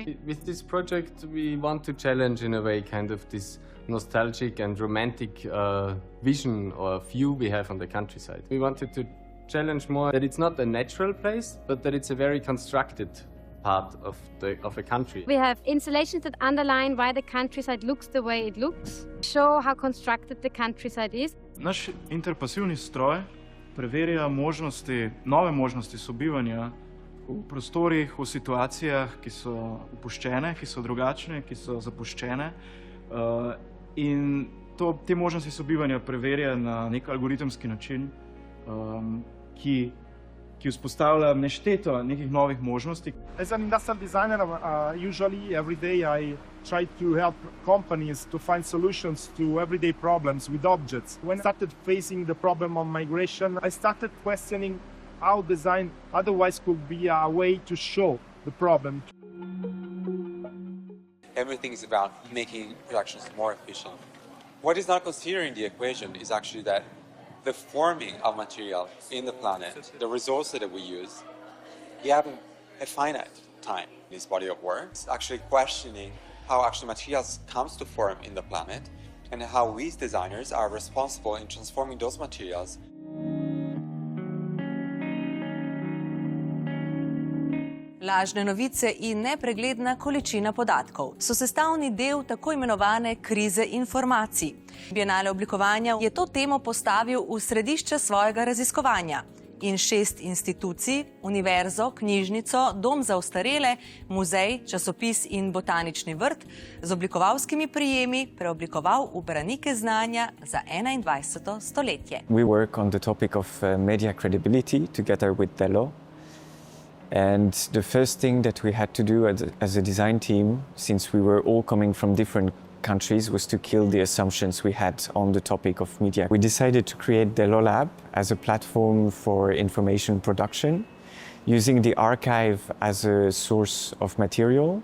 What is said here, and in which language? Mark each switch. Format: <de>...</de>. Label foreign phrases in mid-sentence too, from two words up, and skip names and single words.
<en>With this project, we want to challenge in a way kind of this nostalgic and romantic vision or view we have on the countryside. We wanted to challenge more that it's not a natural place, but that it's a very constructed part of a country. We have installations that underline why the countryside looks the way it looks, show how constructed the countryside is.</en> <sl>Naš interpasivni stroj preverja možnosti, nove možnosti sobivanja v prostorih, v situacijah, ki so opuščene, ki so drugačne, ki so zapuščene. In te možnosti sobivanja preverja na nek algoritemski način, ki vzpostavlja nešteto nekih novih možnosti.</sl> <en>As an industrial designer, usually every day I try to help companies to find solutions to everyday problems with objects. When I started facing the problem of migration, I started questioning how design otherwise could be a way to show the problem. Everything is about making productions more efficient. What is not considered in the equation is actually that the forming of material in the planet, the resources that we use, we have a finite time in this body of work. It's actually questioning how actually materials comes to form in the planet and how we as designers are responsible in transforming those materials.</en> <sl>Lažne novice in nepregledna količina podatkov so sestavni del tako imenovane krize informacij. Bienale oblikovanja je to temo postavil v središče svojega raziskovanja in 6 institucij, univerzo, knjižnico, dom za ostarele, muzej, časopis in botanični vrt z oblikovalskimi prijemi preoblikoval v branike znanja za 21. stoletje.</sl> <en>We work on the topic of media credibility together with Dello. And the first thing that we had to do as a design team, since we were all coming from different countries, was to kill the assumptions we had on the topic of media. We decided to create Dello Lab as a platform for information production, using the archive as a source of material.</en>